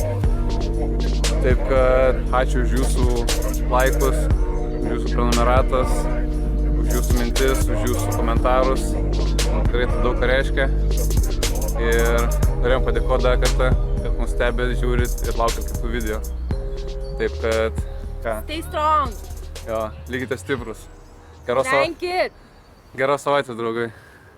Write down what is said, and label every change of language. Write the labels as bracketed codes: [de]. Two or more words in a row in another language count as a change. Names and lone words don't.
[lt] Taip kad ačiū už jūsų laikus, už jūsų prenumeratas, už jūsų mintis, už jūsų komentarus. Man tikrai tai daug ką reiškia. Ir norėjom padėkoti dar kartą, kad mus stebėt, žiūrit ir laukiat kitų video. Taip kad, ką, [en] Stay strong. [lt] jo, likite stiprus. [en] Thank you. [lt] Geros savaitės, draugai.